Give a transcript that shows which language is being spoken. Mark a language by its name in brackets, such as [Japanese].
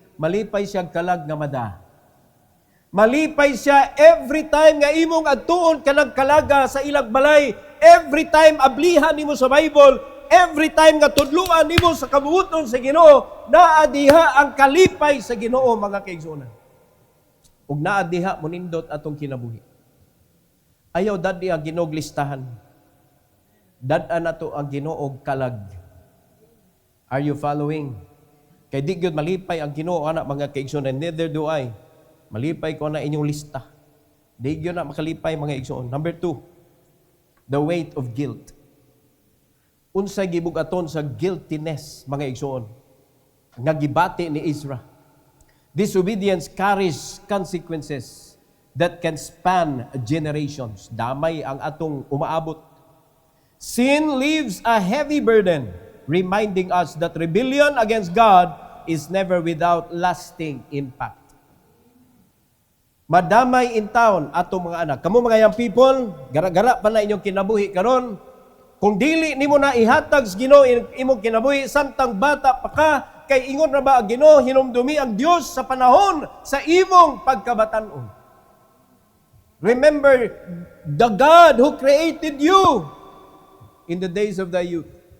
[Cebuano] Malipay siya kalag nga mada. Malipay siya [English] every time [Cebuano] nga imong adtuon kanang kalaga sa ilang balay. Every time ablihan nimo sa Bible, every time nga tudluan nimo sa kabuuton sa Ginoo, naa diha ang kalipay sa Ginoo, mga kaigsuonan. Ug naa diha monindot atong kinabuhi. Ayaw dadi ang Ginoo listahan. Dad-an nato ang Ginoo kalag. [English] Are you following? [Cebuano] Kay di gyud malipay ang Ginoo ana, mga kaigsuonan, [English] neither do I. [Cebuano] Malipay ko na inyong lista. Di gyud na makalipay, mga igsuon. [English] Number 2, the weight of guilt. [Cebuano] Unsay gibugaton sa guiltiness, mga igsuon, nga gibati ni Ezra. [English] Disobedience carries consequences that can span generations. [Cebuano] Damay ang atong umaabot. [English] Sin leaves a heavy burden, reminding us that rebellion against God is never without lasting impact. [Cebuano] Madamay in town atong mga anak. Kamu mga young people, gara-gara pa na inyong kinabuhi karon. Kung dili nimo na ihatag sa Ginoo imong kinabuhi, samtang bata pa ka, kay ingon ra ba ang Ginoo, hinumdumi ang Dios sa panahon sa imong pagkabatanon. [English] Remember the God who created you in the days of thy youth.